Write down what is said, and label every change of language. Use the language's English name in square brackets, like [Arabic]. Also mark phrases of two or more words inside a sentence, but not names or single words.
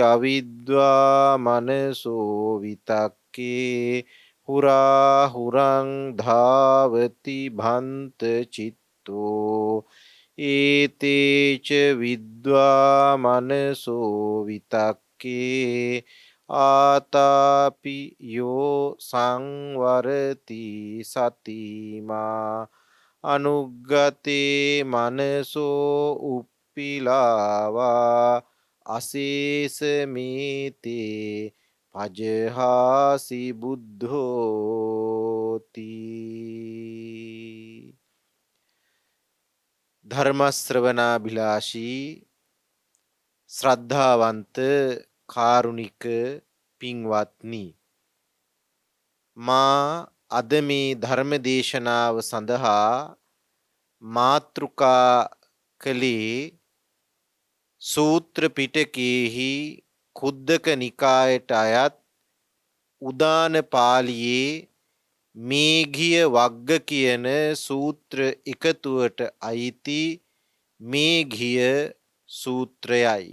[Pali] අවිද්වා මනසෝ විතක්කේ හුරා හුරං ධාවති භන්ත චිත්තෝ ඒතේච විද්වා මනසෝ විතක්කේ ආතාපි යෝ සංවරති සතිමා අනුග්ගතේ මනසෝ උප්පිලාවා අසේසමේතේ පජහාසි බුද්ධෝති [Sinhala] ධර්මශ්‍රවණාභිලාෂී ශ්‍රද්ධාවන්ත කාරුණික පින්වත්නි මා අද මේ ධර්ම දේශනාව සඳහා මාතෘකා කළේ සූත්‍ර පිටකයේහි කුද්දක නිකායට අයත් උදාන පාළියේ මේඝිය වග්ග කියන සූත්‍ර එකතුවට අයිති මේඝිය සූත්‍රයයි.